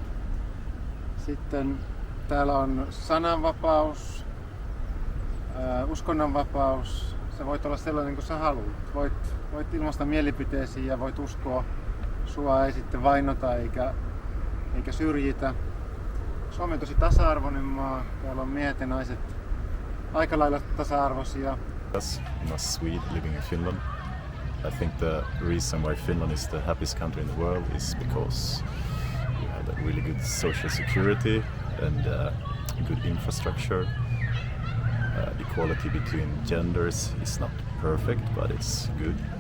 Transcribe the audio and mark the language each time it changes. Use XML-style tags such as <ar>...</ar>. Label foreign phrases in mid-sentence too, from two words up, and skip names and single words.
<fi>Sitten täällä on sananvapaus, uskonnonvapaus. Sä voit olla sellainen kuin sä haluat. Voit ilmaista mielipiteesi ja voit uskoa. Sua ei sitten vainota eikä syrjitä. Suomi on tosi tasa-arvoinen maa. Täällä on miehet ja naiset aika lailla tasa-arvoisia.</fi> <en>As a Swede living in Finland, I think the reason why Finland is the happiest country in the world is because you have a really good social security and good infrastructure. Equality between genders is not perfect, but it's good.</en>